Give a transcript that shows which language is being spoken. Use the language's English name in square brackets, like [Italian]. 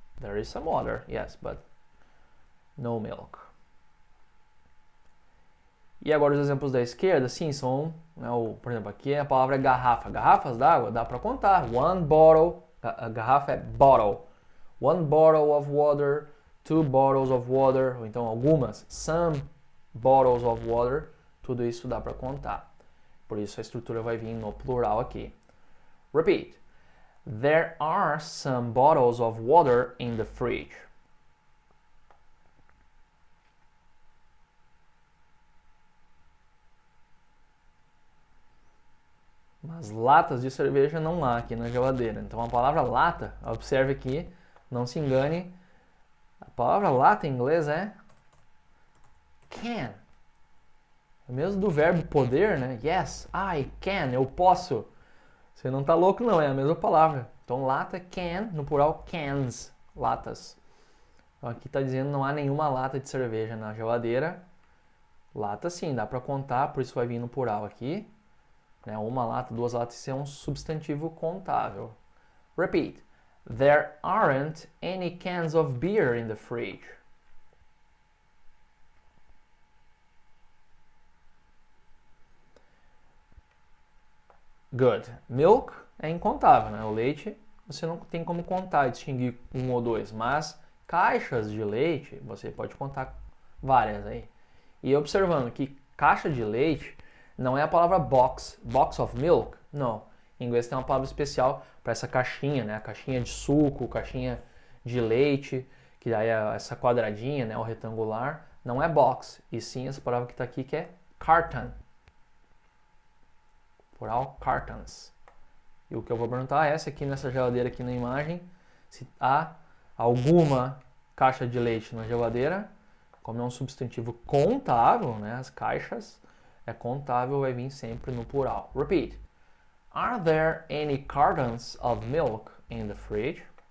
[English] There is some water, yes, but no milk. [Portuguese] E agora os exemplos da esquerda, sim, são, né, por exemplo, aqui a palavra é garrafa. Garrafas d'água dá para contar. [English] One bottle, [Portuguese] a garrafa é bottle. [English] One bottle of water, two bottles of water, [Portuguese] ou então algumas, [English] some bottles of water, [Portuguese] tudo isso dá para contar. Por isso a estrutura vai vir no plural aqui. [English] Repeat. There are some bottles of water in the fridge. [Portuguese] Mas latas de cerveja não há aqui na geladeira. Então a palavra lata, observe aqui, não se engane. A palavra lata em inglês é can. É mesmo do verbo poder, né? [English] Yes, I can, [Portuguese] eu posso. Você não tá louco não, é a mesma palavra. Então lata can, no plural cans, latas. Então aqui está dizendo não há nenhuma lata de cerveja na geladeira. Lata sim, dá para contar, por isso vai vir no plural aqui. Né? Uma lata, duas latas, isso é um substantivo contável. [English] Repeat. There aren't any cans of beer in the fridge. Good. [Portuguese] Milk é incontável, né? O leite você não tem como contar e distinguir um ou dois, mas caixas de leite você pode contar várias aí. E observando que caixa de leite não é a palavra box, [English] box of milk, [Portuguese] não. Em inglês tem uma palavra especial para essa caixinha, né? A caixinha de suco, caixinha de leite, que daí é essa quadradinha, né? O retangular, não é box, e sim essa palavra que está aqui que é carton. Plural, cartons. E o que eu vou perguntar é essa aqui nessa geladeira aqui na imagem, se há alguma caixa de leite na geladeira, como é um substantivo contável, né, as caixas, é contável, vai vir sempre no plural. [English] Repeat. Are there any cartons of milk in the fridge?